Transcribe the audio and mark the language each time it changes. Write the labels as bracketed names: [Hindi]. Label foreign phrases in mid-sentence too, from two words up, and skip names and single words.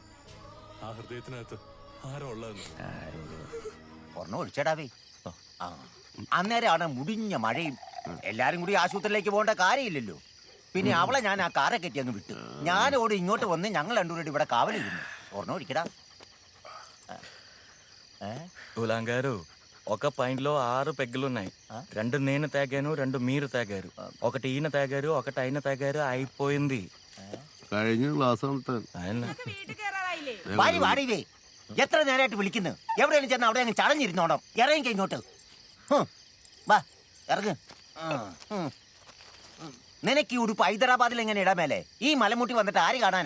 [Malayalam] ആ ഹൃദയത്തിനകത്ത് ആരോ ഒഴിച്ചടാവേ. അന്നേരമാണ് മുടിഞ്ഞ മഴയും. എല്ലാരും കൂടി ആശുപത്രിയിലേക്ക് പോകേണ്ട കാര്യമില്ലല്ലോ. പിന്നെ അവളെ ഞാൻ ആ കാറെ കെട്ടി അങ്ങ് വിട്ടു. ഞാനോട് ഇങ്ങോട്ട് വന്ന് ഞങ്ങൾ രണ്ടുപേരും ഇവിടെ കാവലിരുന്നു. ഒഴിക്കടാ. [Telugu] తులాంగారు ఒక పాయింట్ లో 6 పెగ్గులున్నాయి. 2 నేను తాగాను, 2 మీరు తాగారు. ఒకటి ఈయన తాగారు, ఒకటి ఆయన తాగారు. అయిపోయింది. [Malayalam] എത്ര നേരമായിട്ട് വിളിക്കുന്നു? എവിടെയാണ് ചെന്ന് അവിടെ അങ്ങ് ചടഞ്ഞിരുന്നോണം. ഇറങ്ങി ഇങ്ങോട്ട്. വാ ഇറങ്ങ്. നിനക്ക് ഈ ഉടുപ്പ് ഹൈദരാബാദിൽ എങ്ങനെ ഇടാൻ മേലെ? ഈ മലമുട്ടി വന്നിട്ട് ആര് കാണാനാ?